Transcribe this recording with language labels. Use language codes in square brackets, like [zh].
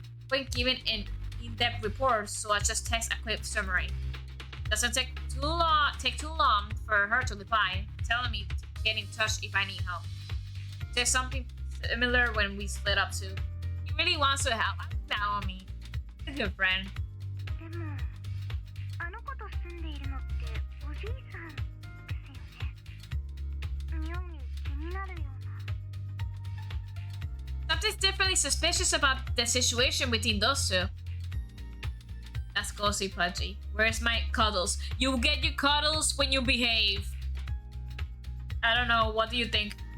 [en] When giving an in-depth report, so I just text a quick summary. Doesn't take too long for her to reply, telling me to get in touch if I need help. There's something similar when we split up too. He really wants to help. Naomi, a good friend. [ja] でもあの子と住んでいるのっておじいさんですよね。妙に気になるような。 [en] Something's definitely suspicious about the situation between those two. That's ghostly Pudgy. Where's my cuddles? You get your cuddles when you behave. I don't know. What do you think?